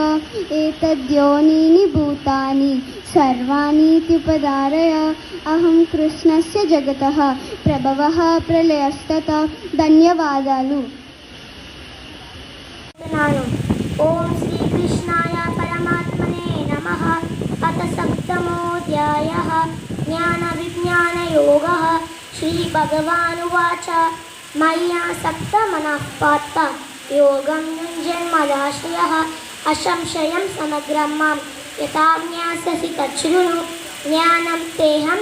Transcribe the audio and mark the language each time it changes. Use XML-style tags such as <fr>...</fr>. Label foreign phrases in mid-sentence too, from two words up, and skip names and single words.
<sa>ఏతద్యోనీని భూతాని సర్వాణీత్యుపధారయ. అహం కృష్ణస్య జగతః ప్రభవః ప్రళయస్తత. ధన్యవాదాలు. ఓం శ్రీకృష్ణాయ పరమాత్మనే నమః. प्रथमोऽध्यायः ज्ञानविज्ञानयोगः श्रीभगवानुवाच मय्यासक्तमनः पार्थ योगं युञ्जन्मदाश्रयः असंशयं समग्रं मां यथा ज्ञास्यसि तच्छृणु ज्ञानं तेहं</sa>